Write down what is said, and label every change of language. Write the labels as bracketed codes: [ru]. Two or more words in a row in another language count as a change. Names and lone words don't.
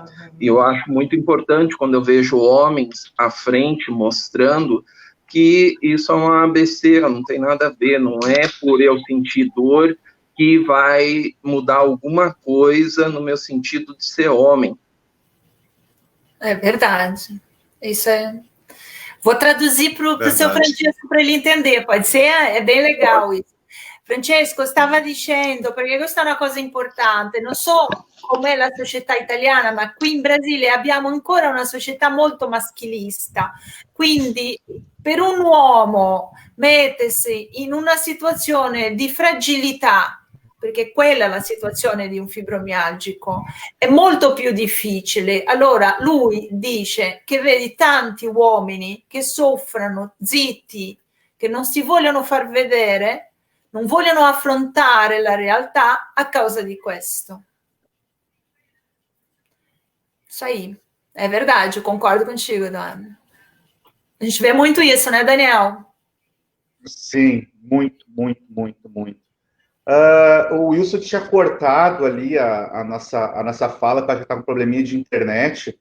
[pt] E eu acho muito importante quando eu vejo homens à frente mostrando que isso é uma besteira, não tem nada a ver, não é por eu sentir dor que vai mudar alguma coisa no meu sentido de ser homem. É verdade. Isso é... Vou traduzir para o seu Francesco para ele entender, pode ser? É bem legal isso. [it] Francesco, stava dicendo, perché questa è una cosa importante, non so com'è la società italiana, ma qui in Brasile abbiamo ancora una società molto maschilista, quindi per un uomo mettersi in una situazione di fragilità, perché quella è la situazione di un fibromialgico, è molto più difficile. Allora lui dice che vedi tanti uomini che soffrono zitti, che non si vogliono far vedere, non vogliono affrontare la realtà a causa di questo. [pt] Isso aí, é verdade, eu concordo contigo, Dani. A gente vê muito isso, né, Daniel? Sim, muito. O Wilson tinha cortado ali a nossa fala, para que está com um probleminha de internet.